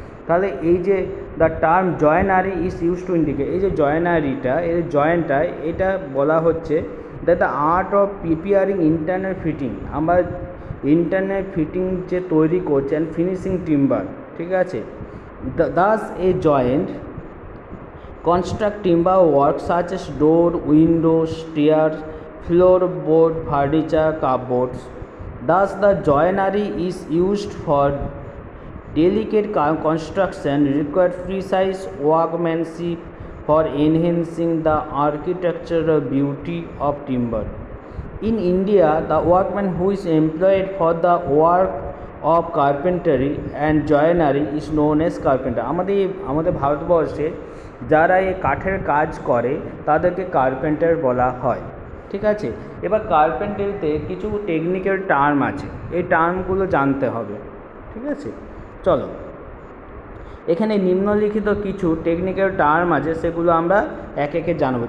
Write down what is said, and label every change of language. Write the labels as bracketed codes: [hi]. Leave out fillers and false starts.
[bn] তাহলে এই যে [en] the term joinery is use to indicate, [bn] এই যে জয়েনারিটা, এই জয়েন্টটা, এটা বলা হচ্ছে [en] that the art of preparing internal fitting, [bn] আমরা ইন্টারনাল ফিটিং যে তৈরি করছে, [en] and finishing timber, [bn] ঠিক আছে। [en] Thus a joint construct timber work such as door, windows, stairs, floorboard, furniture, cupboards. Thus, the joinery is used for delicate construction, require precise workmanship for enhancing the architectural beauty of timber. In India, the workman who is employed for the work of carpentry and joinery is known as carpenter. [bn] আমাদের ভারতবর্ষে যারা এই কাঠের কাজ করে তাদেরকে carpenter বলা হয়, ঠিক আছে। এবার কার্পেন্টারিতে কিছু টেকনিক্যাল টার্ম আছে, এই টার্মগুলো জানতে হবে, ঠিক আছে। চলো, এখানে নিম্নলিখিত কিছু টেকনিক্যাল টার্ম আছে, সেগুলো আমরা একে একে জানবো।